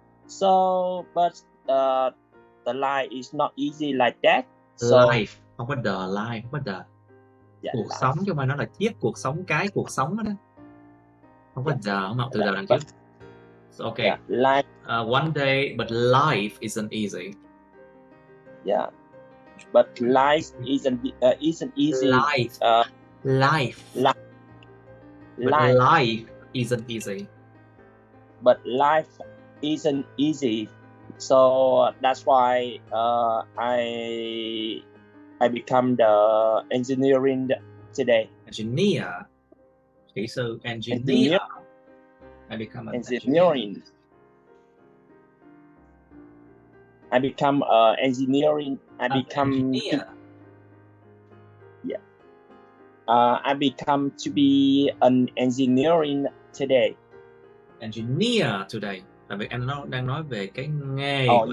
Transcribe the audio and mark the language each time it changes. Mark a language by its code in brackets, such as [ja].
[en] So, but the life is not easy like that. So, [vi] Life, không có the life, không có the. [en] Yeah, [vi] cuộc [en] life. [vi] sống chứ mà nó là chiếc cuộc sống, cái cuộc sống đó. Không có the, không học từ the đằng trước. [en] So, okay. Yeah, life. One day, but life isn't easy. Yeah, but life isn't easy. Life. But life isn't easy. But life isn't easy. So that's why I become the engineering today. Engineer. Okay, so engineer. I become an engineering. I become engineering. I become engineer. I become to be an engineering today. Engineer today. [vi] Tại vì em đang nói về cái nghề.